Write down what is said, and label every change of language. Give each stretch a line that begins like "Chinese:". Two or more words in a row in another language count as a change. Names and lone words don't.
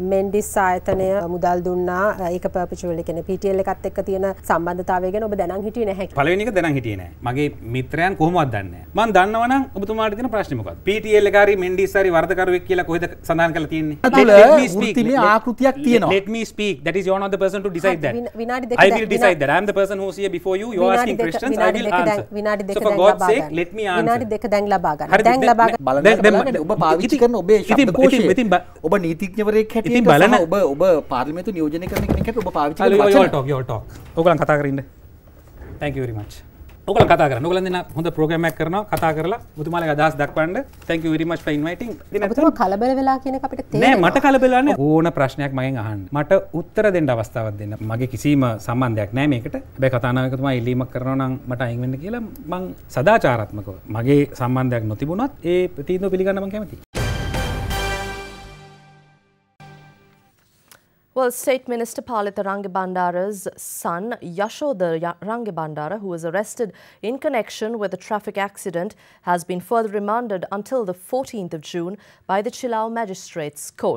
Sinhala: මෙන්ඩිස් ආයතනය මුදල් දුන්නා. ඒක පර්පචුවල් කියන්නේ PTL එකත් එක්ක තියෙන සම්බන්ධතාවය ගැන ඔබ දැනන් හිටියේ නැහැ. පළවෙනි එක දැනන් හිටියේ නැහැ. මගේ මිත්‍රයන් කොහොමවත් දන්නේ නැහැ. මම දන්නවා නම් ඔබතුමාට තියෙන ප්‍රශ්නේ මොකක්ද? PTL එක හරි මෙන්ඩිස් හරි වරදකරුවෙක් කියලා කොහෙද සඳහන් කරලා තියෙන්නේ? වෘත්තීය ආකෘතියක් තියෙනවා.
English: Let me speak. That is you are not the person to decide that. I will decide that. I am the person who is here before you. You are asking questions. I will answer.
Sinhala: විනාඩි දෙක for දැන් God's ලබා sake, ගන්න.
English: let me answer.
Sinhala: විනාඩි දෙක දැන් ලබා ගන්න. හරිද? දැන් ලබා ගන්න. බලන්න ඔබ පාවිච්චි කරන ඔබේ ශබ්දකෝෂය ඔබ නීතිඥවරයෙක් හැටියට සහ ඔබ පාර්ලිමේන්තු නියෝජනය කරන කෙනෙක් හැටියට ඔබ පාවිච්චි කරන වචන.
English: you all talk.
Sinhala: ඔයගොල්ලන් කතා කරන්න.
English: Thank you very much.
Sinhala: ඔයගොල්ලන් කතා කරන්න. ඔයගොල්ලන් දෙන්න හොඳ ප්‍රෝග්‍රෑම් එකක් කරනවා. කතා කරලා මුතුමාලගේ අදහස් දක්වන්න.
English: Thank you very much for inviting.
Sinhala: ඔබතුමා කලබල වෙලා කියන එක අපිට නෑ මට කලබල නෑ. ඕන ප්‍රශ්නයක් මගෙන් අහන්න. මට උත්තර දෙන්න අවස්ථාවක් දෙන්න. මගේ කිසිම සම්බන්ධයක් නෑ මේකට. හැබැයි කතානායකතුමා ඉල්ලීමක් කරනවා නම් මට අයින් වෙන්න කියලා මං සදාචාරාත්මකව මගේ සම්බන්ධයක් නොතිබුණත් ඒ තීන්දුව පිළිගන්න මං කැමතියි.
English: Well, State Minister Palitha Rangabandara's son, Yashoda Rangabandara, who was arrested in connection with a traffic accident, has been further remanded until the 14th of June by the Chilao Magistrates Court.